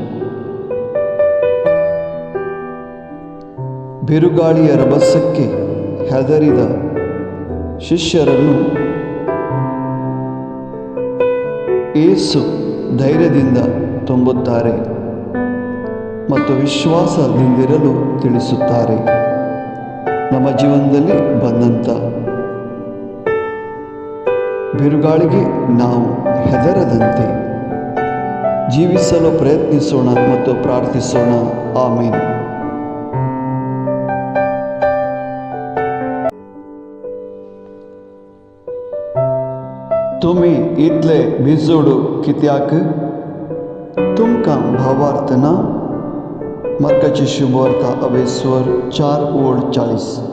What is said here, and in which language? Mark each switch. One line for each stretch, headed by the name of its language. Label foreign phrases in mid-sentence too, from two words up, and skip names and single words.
Kannada: ಬಿರುಗಾಳಿಯ ರಭಸಕ್ಕೆ ಹೆದರಿದ ಶಿಷ್ಯರನ್ನು ಯೇಸು ಧೈರ್ಯದಿಂದ ತುಂಬುತ್ತಾರೆ ಮತ್ತು ವಿಶ್ವಾಸದಿಂದಿರಲು ತಿಳಿಸುತ್ತಾರೆ. ನಮ್ಮ ಜೀವನದಲ್ಲಿ ಬಂದಂಥ ಬಿರುಗಾಳಿಗೆ ನಾವು ಹೆದರದಂತೆ ಜೀವಿಸಲು ಪ್ರಯತ್ನಿಸೋಣ ಮತ್ತು ಪ್ರಾರ್ಥಿಸೋಣ. ಆಮೇನ್.
Konkani: तुम्ही इथले भिजोडू कित्याक? तुमकां भावार्थ ना? मार्काची शुभवार्ता 4:40.